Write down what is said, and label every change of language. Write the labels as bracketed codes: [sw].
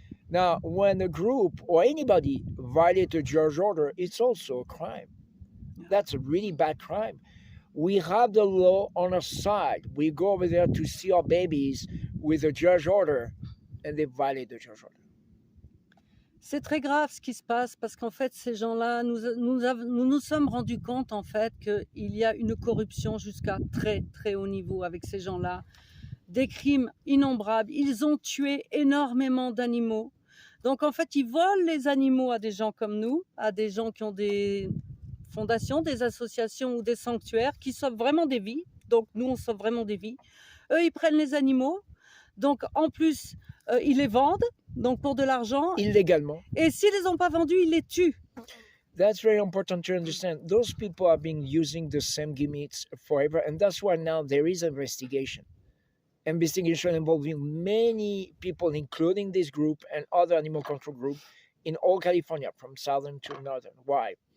[en] Now, when a group or anybody violates a judge order, it's also a crime. That's a really bad crime. We have the law on our side. We go over there to see our babies with a judge order, and they violate the judge order. [fr] C'est très grave ce qui se passe parce qu'en fait, ces gens-là, nous sommes rendus compte en fait qu'il y a une corruption jusqu'à très haut niveau avec ces gens-là. Des crimes innombrables. Ils ont tué énormément d'animaux. Donc en fait, ils volent les animaux à des gens comme nous, à des gens qui ont des fondations, des associations ou des sanctuaires qui sauvent vraiment des vies. Donc nous, on sauve vraiment des vies. Eux, ils prennent les animaux. Donc en plus, ils les vendent donc pour de l'argent. Illégalement. Et s'ils les ont pas vendus, ils les tuent. [en] That's very important to understand. Those people have been using the same gimmicks forever, and that's why now there is investigation. Investigation involving many people, including this group and other animal control group in all California, from southern to northern. Why?